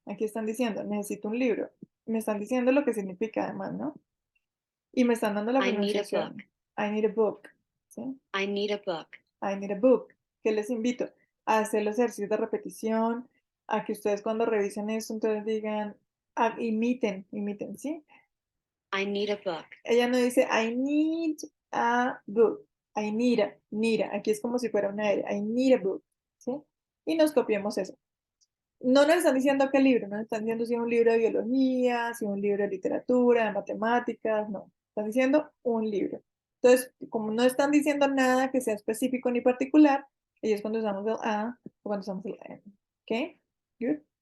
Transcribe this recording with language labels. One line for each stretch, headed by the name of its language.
Spanish: Aquí están diciendo, necesito un libro. Me están diciendo lo que significa además, ¿no? Y me están dando la
English: I need a
Spanish: pronunciación.
English: book. I need a book. ¿Sí? I need a book. I need a book.
Spanish: Que les invito a hacer los ejercicios de repetición, a que ustedes cuando revisen esto, entonces digan, imiten, ¿sí?
English: I need a book.
Spanish: Ella no dice,
English: I need a book. I need a.
Spanish: Aquí es como si fuera una R.
English: I need a book.
Spanish: ¿Sí? Y nos copiemos eso. no nos están diciendo qué libro, no nos están diciendo si es un libro de biología, si es un libro de literatura, de matemáticas, no. Están diciendo un libro. Entonces, como no están diciendo nada que sea específico ni particular, ahí es cuando usamos el a o cuando usamos el am. ¿Ok? Good.